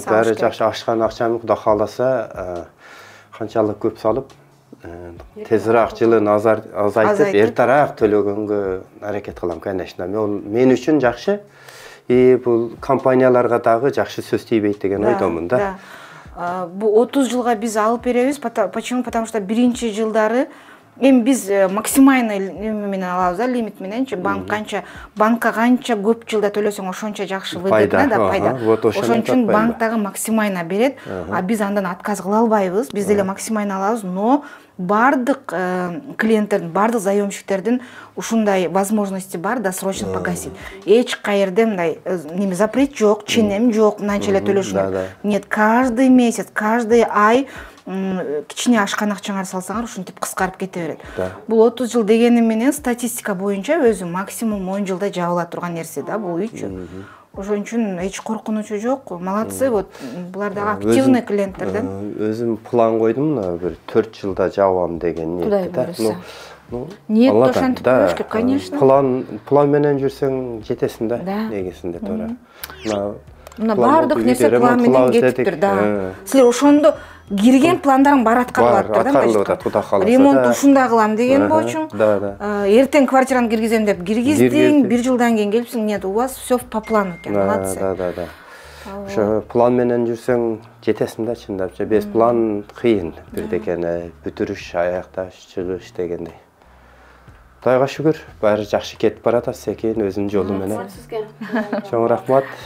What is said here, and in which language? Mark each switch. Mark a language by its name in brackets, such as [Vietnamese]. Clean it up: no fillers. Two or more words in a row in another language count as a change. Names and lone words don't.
[Kyrgyz] баары жакшы, ашкан акчаны Кудай кааласа, канчалык көп салып, тезирээк жылын азайтып, эртерээк төлөгөнгө аракет кылам, конечно. Мен үчүн жакшы. Бул компанияларга дагы жакшы сөз тийбейт деген ойдомун да. Бу 30 жылга биз алып беребиз. [Russian] Почему? Потому что [Kyrgyz] биринчи жылдары эми биз максимальный менен алабыз да, лимит мененчи. Банкка канча көп жылда төлөсөң ошончо жакшы выгодно да, пайда. Ошон үчүн банк дагы максимально берет. А биз андан отказ кыла албайбыз. Биз деле максимально алабыз, но бардык клиенттердин, бардык заемщиктердин ушундай возможности бар, [Russian] досрочно погасить. [Kyrgyz] Эч кайерде мындай неме запрет жок, ченем жок, мынанча эле төлөшүңөр. [Russian] Нет, каждый месяц, [Kyrgyz] каждый ай кичине ашкан акчаңар салсаңар ушинтип кыскарып кете берет. Бул 30 жыл дегени менен статистика боюнча өзү максимум 10 жылда жабыла турган нерсе да, бул үчү. Ошон үчүн эч коркунучу жок. [Russian] Молодцы, вот [Kyrgyz] булар дагы активный клиенттер да. Өзүм план койдум, бир 4 жылда жабам деген ниетте да. Ниет ошентип коюш керек, конечно. План менен жүрсөң жетесиң да, негизинде туура. Мына бардык нерсе план менен кетиптир да. Силер ошондо кирген пландарың бар аткарылып атат да. Ремонт ушундай кылам деген болчуң. Эртең квартираны киргизем деп киргиздиң, бир жылдан кийин келипсиң. [Russian] Нет, у вас все по плану экен. Молодцы. Да. [Kyrgyz] Ошо план менен жүрсөң жетесиң да, чындап. Без план кыйын. Бирдекени бүтүрүш, аякташ, чыгыш дегендей. Кудайга шүгүр, баары жакшы кетип баратат, секин өзүнүн жолу менен. Чоң рахмат.